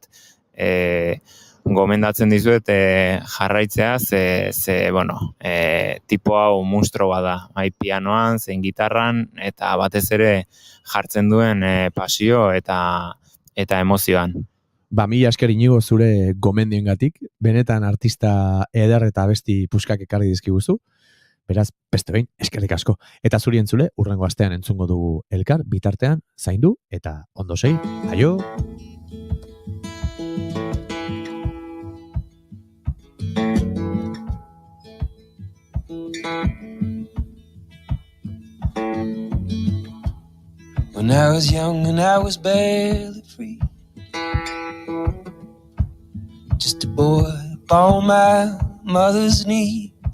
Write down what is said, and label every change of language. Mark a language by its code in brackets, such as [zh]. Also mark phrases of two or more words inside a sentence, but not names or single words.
[eu] Gomendatzen dizuet jarraitzea, tipo hau monstro bada, pianoan, zein gitarran, eta batez ere jartzen duen pasio eta emozioan. Mila esker Inigo zure gomendiengatik, benetan artista eder eta abesti puskak ekarri dizkiguzu, beraz, beste behin, eskerrik asko. Eta zuri entzule, hurrengo astean entzungo dugu elkar, bitartean, zaindu, eta ondo sei, aio! [en] When I was young and I was barely free, just a boy upon my mother's knee.